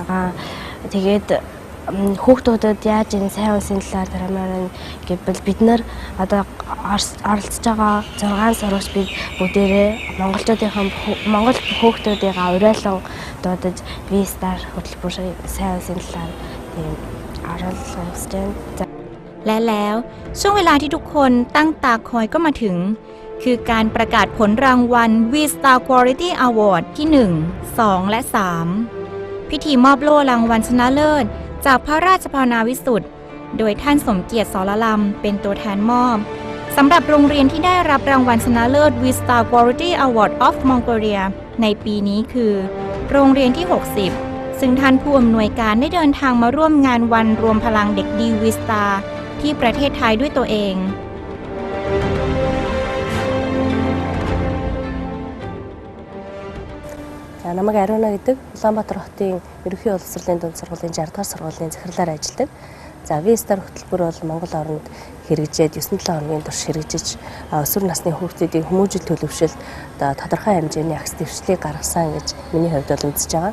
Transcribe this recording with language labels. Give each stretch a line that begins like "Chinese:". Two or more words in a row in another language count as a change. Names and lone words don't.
Mongolian: Тэгээд хүүхдүүдэд яаж энэ сайн үсийн талаар тарамаар гэвэл бид нар одоо оролцож байгаа 6 сурагч бид бүгдээрээ Монгол хүүхдүүдийнхээ уриалан дуудаж V-Star хөтөлбөр сайн үсийн талаар тийм оруулах гэж байна.
Thai: และแล้วช่วงเวลาที่ทุกคนตั้งตาคอยก็มาถึงคือการประกาศผลรางวัล V-Star Quality Award ที่ 1, 2 และ 3 พิธีมอบโล่รางวัลชนะเลิศจากพระราชภาวนาวิสุทธิ์โดยท่านสมเกียรติ สรลำเป็นตัวแทนมอบสำหรับโรงเรียนที่ได้รับรางวัลชนะเลิศ V-Star Quality Award of Mongolia ในปีนี้คือโรงเรียนที่ 60 ซึ่งท่านผู้อำนวยการได้เดินทางมาร่วมงานวันรวมพลังเด็กดี V-Star ที่ประเทศไทยด้วยตัวเอง
Mongolian: Намайг Ариуна гэдэг Улаанбаатар хотын ерөнхий боловсролын дунд сургуулийн 60 дугаар сургуулийн захирлаар ажилладаг. За V-Star хөтөлбөр бол Монгол оронд хэрэгжээд 9-7 хоногийн турш хэрэгжиж өсвөр насны хүүхдүүдийн хүмүүжил төлөвшөлт тодорхой хэмжээний агс дэвшлийг гаргасан гэж миний хувьд бол үзэж байгаа.